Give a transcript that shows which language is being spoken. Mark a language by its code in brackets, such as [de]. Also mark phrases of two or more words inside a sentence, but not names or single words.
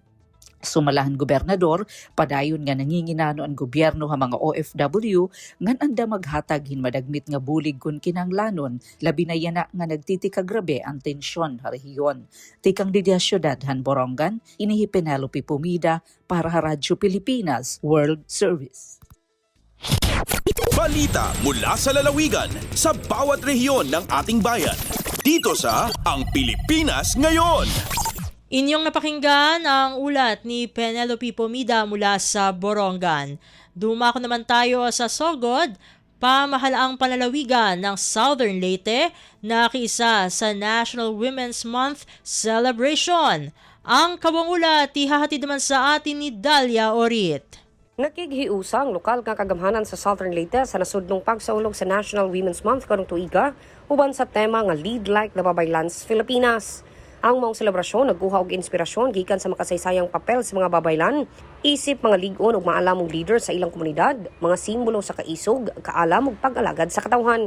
[war] Sumalahan gobernador, padayon nga nanginginano ang gobyerno ha mga OFW ngan anda maghatag hin madagmit nga bulig kun kinanglanon, labi na yana nga nagtitika grabe ang tensyon ha rehiyon. Tikang Didia Syudad han Borongan, inihi Penelope Pumida para ha Radyo Pilipinas World Service. [tl] Balita mula sa lalawigan sa bawat rehiyon ng ating bayan. Dito sa Ang Pilipinas Ngayon. Inyong napakinggan ang ulat ni Penelope Pumida mula sa Borongan. Dumako naman tayo sa Sogod, pamahalaang panlalawigan ng Southern Leyte na kiisa sa National Women's Month Celebration. Ang kawang ulat ihahatid naman sa atin ni Dalia Orit. [ceb] Nakighiusang lokal nga kagamhanan sa Southern Leyte sa nasudnong pagsaulog sa National Women's Month karong tuiga uban sa tema nga Lead Like the Babaylan's Filipinas. Ang maong selebrasyon nagguha og inspirasyon gikan sa makasaysayang papel sa mga babaylan, isip mga ligon ug maalamong leader sa ilang komunidad, mga simbolo sa kaisog, kaalam ug pag-alagad sa katawhan.